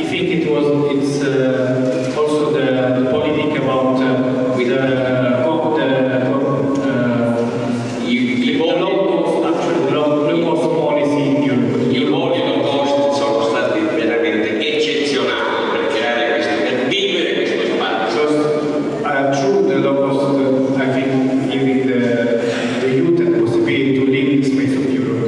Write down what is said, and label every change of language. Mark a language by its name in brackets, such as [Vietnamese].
[English] I think it's also the politic about low cost policy in Europe. [Italian] I voli low cost sono stati veramente eccezionali per vivere questo spazio. [English] Through the low cost, I think giving the youth the possibility to live in the space of Europe.